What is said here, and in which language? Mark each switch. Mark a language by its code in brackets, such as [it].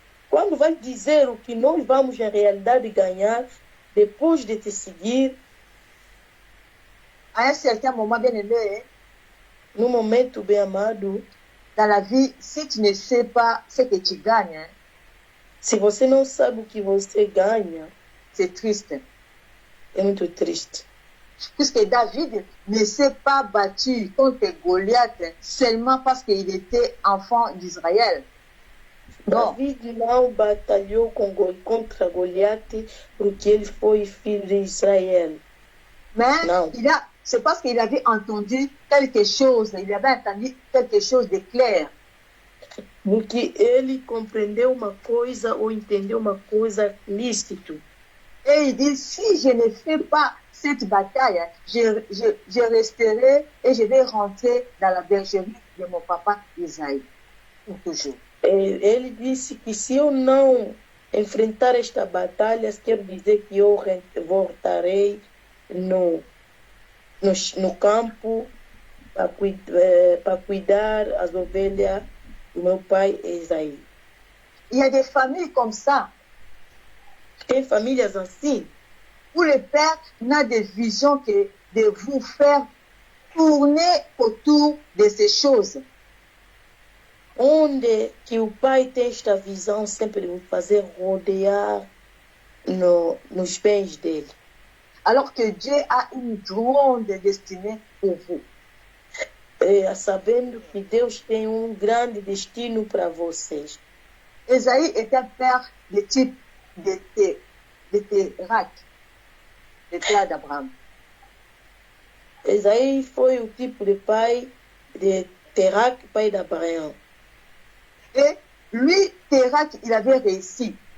[pt] Quando vai dizer o que nós vamos em realidade ganhar depois de te seguir, [fr] à un certain moment, bien aimé, [pt] no momento bem amado, [fr] dans la vie, si tu ne sais pas ce que tu gagnes, [pt] se você não sabe o que você ganha, [fr] c'est triste. [pt] É muito triste. [fr] Puisque David ne s'est pas battu contre Goliath seulement parce qu'il était enfant d'Israël. [pt] David não batalhou contra Goliath porque ele foi filho de Israel. [fr] Mais c'est parce qu'il avait entendu quelque chose, il avait entendu quelque chose de clair. [pt] Porque ele compreendeu uma coisa ou entendeu uma coisa lícita. [fr] Et il dit, si je ne fais pas cette bataille, je resterai et je vais rentrer dans la bergerie de mon papa Isaïe pour toujours. [pt] Ele disse que se eu não enfrentar esta batalha, quer dizer que eu voltarei no campo para cuidar as ovelhas do meu pai Isaí. [fr] Il y a des familles comme ça. [pt] Tem famílias assim, [fr] où le père n'a de vision que de vous faire tourner autour de ces choses. [pt] Onde que o pai tem esta visão sempre de [fr] vous [pt] fazer rodear nos bens dele. [fr] Alors que Dieu a une grande destinée pour vous. [pt] Sabendo que Deus tem grande destino para vocês. [fr] Esaïe était père de type de Térac, de père d'Abraham. [pt] Esaí foi o tipo de pai de Térac, pai d'Abraham. [fr] Et lui, Térac, il avait réussi.